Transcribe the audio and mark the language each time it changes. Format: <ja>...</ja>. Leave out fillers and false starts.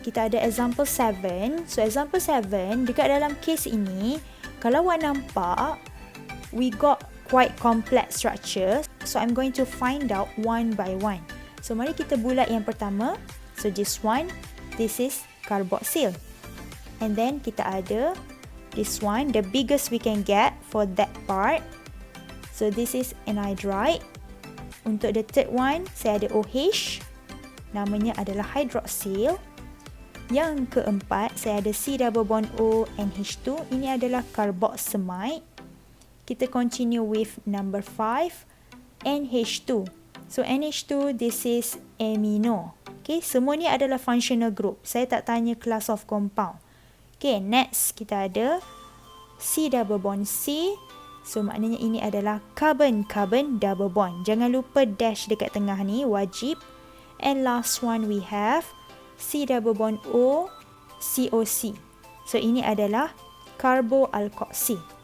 <en>Kita ada example 7. So example 7,</en> <ms>dekat dalam case ini, kalau awak nampak,</ms> <en>we got quite complex structure. So I'm going to find out one by one. So</en> <ms>mari kita bulat yang pertama.</ms> <en>So this one, this is carboxyl. And then</en> <ms>kita ada</ms> <en>this one, the biggest we can get for that part. So this is anhydride.</en> <ms>Untuk</ms> <en>the third one,</en> <ms>saya ada OH. Namanya adalah hydroxyl. Yang keempat, saya ada C double bond O NH2. Ini adalah carboxamide. Kita</ms> <en>continue with number 5,</en> <ms>NH2.</ms> <en>So NH2, this is amino. Okay,</en> <ms>semua ni adalah</ms> <en>functional group.</en> <ms>Saya tak tanya</ms> <en>class of compound.</en> <ms>Okay, next kita ada C double bond C. So maknanya ini adalah carbon-carbon double bond. Jangan lupa dash dekat tengah ni, wajib.</ms> <en>And last one we have C double bond O COC.</en> <ms>So ini adalah carboalkoxy.</ms>